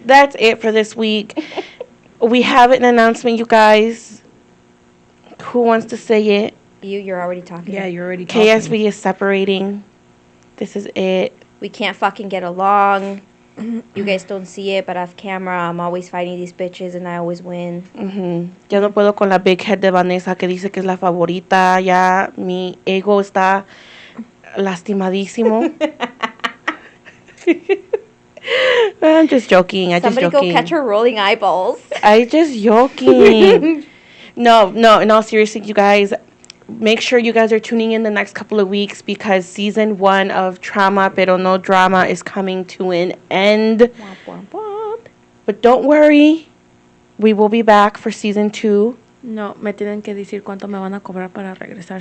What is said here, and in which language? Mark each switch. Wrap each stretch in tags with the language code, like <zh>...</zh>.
<en>That's it for this week. We have an announcement, you guys. Who wants to say it? You're already talking. Yeah, you're already talking. KSB is separating. This is it. We can't fucking get along. You guys don't see it, but off camera, I'm always fighting these bitches and I always win.</en> <es>Ya no puedo con la</es> <en>big head</en> <es>de Vanessa que dice que es la favorita. Ya mi ego está lastimadísimo.</es> <en>I'm just joking. Somebody go catch her rolling eyeballs. I just joking. No, in all seriousness, you guys, make sure you guys are tuning in the next couple of weeks because season 1 of Trauma Pero No Drama is coming to an end. Womp, womp, womp. But don't worry, we will be back for season 2.</en> <es>No, me tienen que decir cuánto me van a cobrar para regresar.</es>